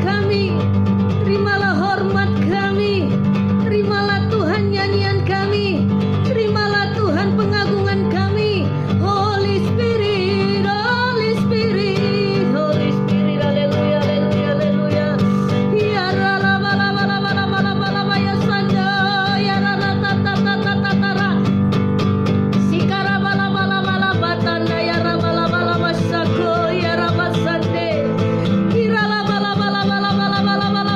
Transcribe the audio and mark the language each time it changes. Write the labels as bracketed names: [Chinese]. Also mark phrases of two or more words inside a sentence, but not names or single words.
[Indonesian] kami, terimalah hormat kami, terimalah Tuhan nyanyian kami, terimalah Tuhan pengagungan kami. [English] Holy Spirit, Holy Spirit, Holy Spirit, [Indonesian] haleluya, haleluya, haleluya. Ya rala bala bala bala bala bala baya sanda, ya rala tata tata tatara. Sikara bala bala bala batanda, ya rabala bala masako, ya rabasande. Kirala bala bala bala bala bala